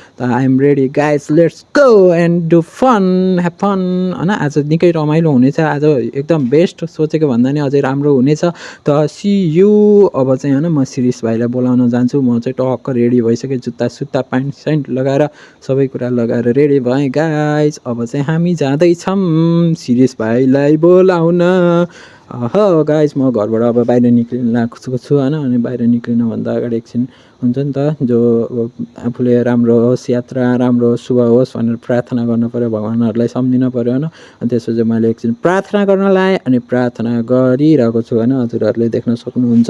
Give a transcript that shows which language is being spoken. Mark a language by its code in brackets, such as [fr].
[en] त I am ready guys, let's go and do fun, have fun हैन। [ne] आज निकै रमाइलो हुनेछ, आज एकदम बेस्ट, सोचेको भन्दा नि अझै राम्रो हुनेछ। त सी यू। अब चाहिँ हैन म शिरीष भाइलाई बोलाउन जान्छु। म चाहिँ टक्क रेडी भइसकेँ, जुत्ता सुत्ता प्यान्ट स्यान्ट लगाएर सबै कुरा लगाएर रेडी भएँ गाइस। अब चाहिँ हामी जाँदैछौँ शिरीष भाइलाई बोलाउन। हो गाइस, म घरबाट अब बाहिर निक्लिन लागेको छु हैन। अनि बाहिर निक्लिनुभन्दा अगाडि एकछिन हुन्छ नि त जो आफूले राम्रो होस्, यात्रा राम्रो शुभ होस् भनेर प्रार्थना गर्नु पऱ्यो, भगवानहरूलाई सम्झिनु पऱ्यो हैन। अनि त्यसपछि मैले एकछिन प्रार्थना गर्न लाएँ। अनि प्रार्थना गरिरहेको छु हैन, हजुरहरूले देख्न सक्नुहुन्छ।